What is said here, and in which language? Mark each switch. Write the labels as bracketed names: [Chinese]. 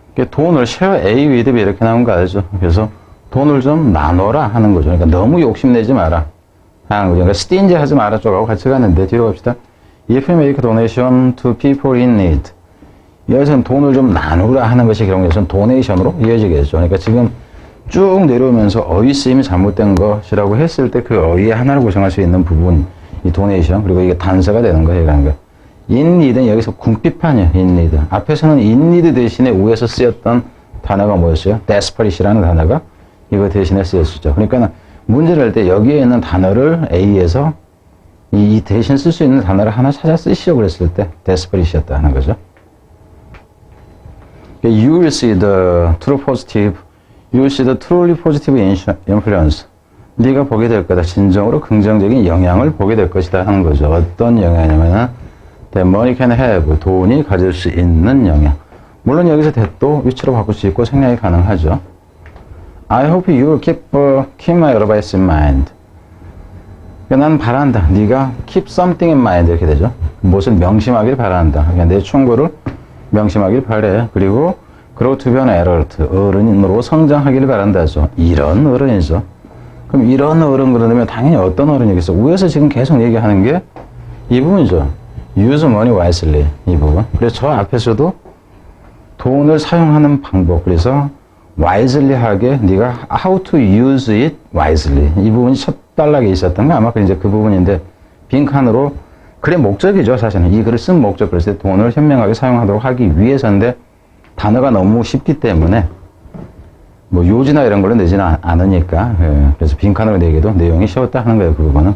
[Korean] 돈을 [English] share A with B [Korean] 이렇게 나온 거 알죠? 그래서 돈을 좀 나눠라 하는 거죠. 그러니까 너무 욕심내지 마라 하는 거죠. 그러니까 stingy 하지 마라 쪽하고 같이 갔는데 뒤로 갑시다. [English] If you make donation to people in need. [Korean] 여기서는 돈을 좀 나누라 하는 것이 결국에는 도네이션으로 이어지겠죠. 그러니까 지금 쭉 내려오면서 어휘 쓰임이 잘못된 것이라고 했을 때 그 어휘의 하나를 구성할 수 있는 부분, 이 도네이션, 그리고 이게 단서가 되는 거예요. 그러니까 [English] in need [Korean] 는 여기서 궁핍하냐, in need. 앞에서는 in need 대신에 위에서 쓰였던 단어가 뭐였어요? desperate이라는 단어가 이거 대신에 쓰였었죠. 그러니까 문제를 할 때 여기에 있는 단어를 A에서 이 대신 쓸 수 있는 단어를 하나 찾아 쓰시오 그랬을 때 desperate이었다 하는 거죠. [English] You will see the true positive, you will see the truly positive influence. [Korean] 네가 보게 될 거다. 진정으로 긍정적인 영향을 보게 될 것이다 하는 거죠. 어떤 영향이냐면은 [English] that money can have, [Korean] 돈이 가질 수 있는 영향. 물론 여기서 that도 위치로 바꿀 수 있고 생략이 가능하죠. [English] I hope you will keep my advice in mind. [Korean] 난 바란다. 네가 [English] keep something in mind [Korean] 이렇게 되죠. 무엇을 명심하길 바란다. 그러니까 내 충고를 명심하길 바래. 그리고 [English] grow to be an adult. [Korean] 어른으로 성장하길 바란다죠. 이런 어른이죠. 그럼 이런 어른 그러면 당연히 어떤 어른이겠어? 위에서 지금 계속 얘기하는 게 이 부분이죠. [English] use money wisely. 이 부분. [Korean] 그래서 저 앞에서도 돈을 사용하는 방법. 그래서 wisely 하게 네가 [English] how to use it wisely. [Korean] 이 부분이 첫 단락에 있었던 거 아마 이제 그 부분인데 빈칸으로 글의 목적이죠. 사실은 이 글을 쓴 목적. 그래서 돈을 현명하게 사용하도록 하기 위해서인데 단어가 너무 쉽기 때문에 뭐 요지나 이런 걸로 내지는 않으니까 그래서 빈칸으로 내기도 내용이 쉬웠다 하는 거예요. 그 부분은.